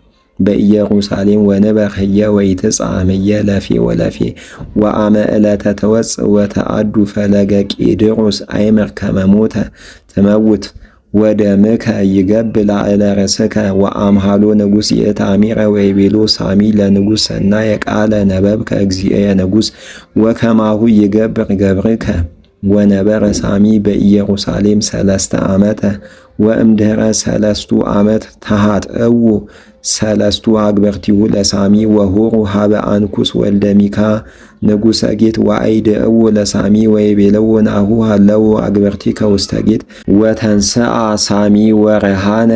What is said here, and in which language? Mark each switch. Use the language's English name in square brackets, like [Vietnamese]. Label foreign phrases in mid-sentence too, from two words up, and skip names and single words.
[Geez] በኢየሩሳሌም ወንበር ህየ ወይትጻምየ ለፌ ወለፌ ወአመ ዕለተ ተወፅእ ወተአዱ ፈለገ ቄድሮስ አይምር ከመሞተ ትመውት ወደምከ ይገብ ላዕለ ርእስከ ወአምሃሎ ንጉሥ ይእታሚረ ወይቤሎ ሳሚ ለንጉሥ ሰናየ ቃለ ነበብከ እግዚእየ ንጉሥ ወከማሁ ይገብር ገብርከ ወነበረ ሳሚ በኢየሩሳሌም 3 ዓመተ ወእምድኅረ 3 ዓመት ተሃጥእዎ 3 አግበርቲሁ ለሳሚ ወሆሩ ሀበ አንኩስ ወልደ ሚካ ንጉሠ ጌት ወአይድእዎ ለሳሚ ወይቤለዎ ናሁ ሃለዎ አግበርቲከ ውስተ ጌት ወተንስአ ሳሚ ወረሃነ